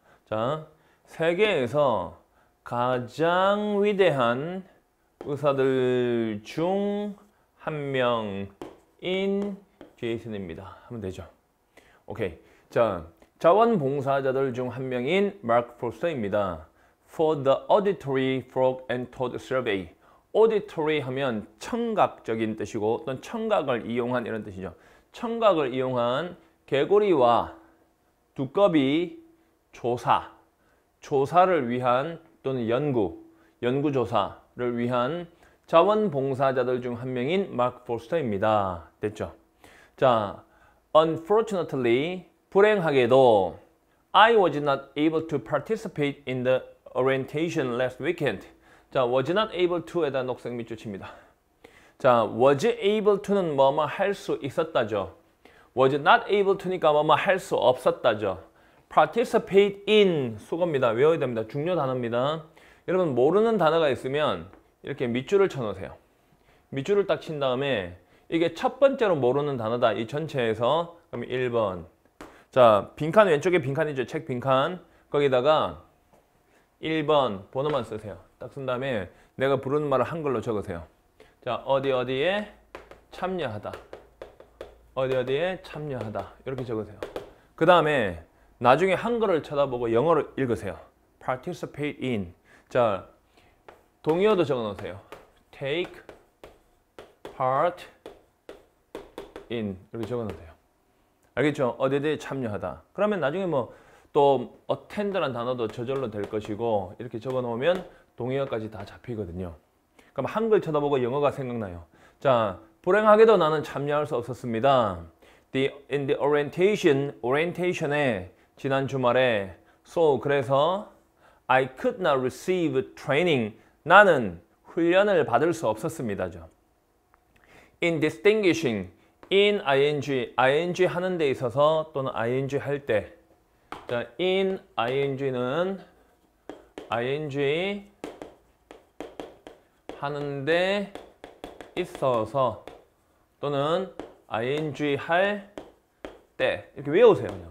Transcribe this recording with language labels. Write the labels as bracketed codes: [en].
[ko] 자, 세계에서 가장 위대한 의사들 중 한 명인 제이슨입니다. 하면 되죠. 오케이. 자, 자원봉사자들 중 한 명인 마크 포스터입니다. [en] For the auditory frog and toad survey. [ko] auditory 하면 청각적인 뜻이고 또는 청각을 이용한 이런 뜻이죠. 청각을 이용한 개구리와 두꺼비 조사를 위한 또는 연구조사를 위한 자원봉사자들 중 한 명인 마크 포스터입니다. 됐죠? [en] 자, unfortunately, [ko] 불행하게도 [en] I was not able to participate in the orientation last weekend. [ko] 자, [en] was not able to [ko] 에다 녹색 밑줄 칩니다. 자, [en] was able to [ko] 는 뭐뭐 할 수 있었다죠. [en] was not able to [ko] 니까 뭐뭐 할 수 없었다죠. participate in 수거입니다. 외워야 됩니다. 중요 단어입니다. 여러분 모르는 단어가 있으면 이렇게 밑줄을 쳐놓으세요. 밑줄을 딱 친 다음에 이게 첫 번째로 모르는 단어다. 이 전체에서 그럼 1번. 자, 빈칸 왼쪽에 빈칸이죠. 책 빈칸. 거기다가 1번 번호만 쓰세요. 딱 쓴 다음에 내가 부르는 말을 한글로 적으세요. 자, 어디에 참여하다. 어디에 참여하다. 이렇게 적으세요. 그 다음에 나중에 한글을 쳐다보고 영어를 읽으세요. [en] participate in. [ko] 자, 동의어도 적어 놓으세요. [en] take part in. [ko] 이렇게 적어 놓으세요. 알겠죠? 어디에 참여하다. 그러면 나중에 뭐 또 attend란 단어도 저절로 될 것이고 이렇게 적어 놓으면 동의어까지 다 잡히거든요. 그럼 한글 쳐다보고 영어가 생각나요. 자, 불행하게도 나는 참여할 수 없었습니다. [en] in the orientation에 [ko] 지난 주말에 그래서 [en] I could not receive training. [ko] 나는 훈련을 받을 수 없었습니다죠. In distinguishing, in ing 하는 데 있어서 또는 ing 할 때, 자, in ing는 ing 하는 데 있어서 또는 ing 할 때 이렇게 외우세요.